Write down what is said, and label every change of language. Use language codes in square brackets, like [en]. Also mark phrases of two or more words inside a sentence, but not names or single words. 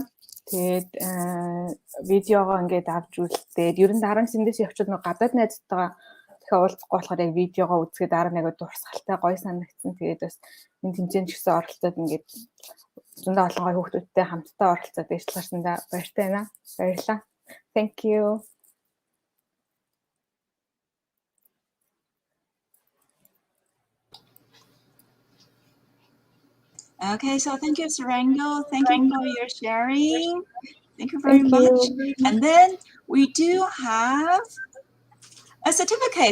[mn] Тэгээд видеогоо ингээд авч үзлээ. Ер нь дараа нь сэндээс явчихад нөгөө гадаад найзтайгаа дахиад уулзахгүй болохоор яг видеогоо үзгээд дараа нь яг дурсгалтай гоё санагдсан. Тэгээд бас энэ тэмцээнд ч гэсэн оролцоод ингээд зөндөө олон гоё хүүхдүүдтэй хамтдаа оролцоод дэвшлэрсэндээ баяртай байна. Баярлалаа. [en] Thank you. Okay, so thank you, Serengo. Thank you for your sharing. Thank you very much. And then we do have a certificate.